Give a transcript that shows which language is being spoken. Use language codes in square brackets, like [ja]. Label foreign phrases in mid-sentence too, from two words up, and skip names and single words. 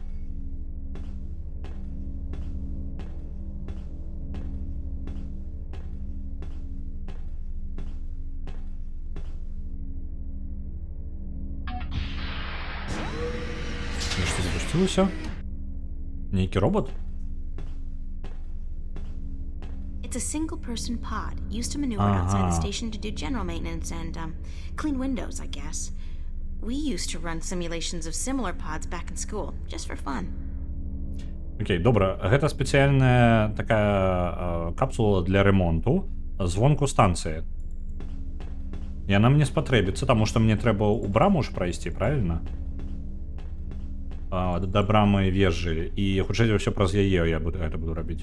[be] Нешта запусцілася? Нейкі робот? [en] It's a single-person pod used to maneuver outside the station to do general maintenance and clean windows, I guess. We used to run simulations of similar pods back in school, just for fun. [be] Окей, добра. Гэта спецыяльная такая капсула для ремонту. звонку станцыі. Яна мне спатрэбіцца, таму што мне трэба ў браму ж прайсці, правільна? Да брамы вежы, і хутчэй за ўсё праз яе я гэта буду рабіць.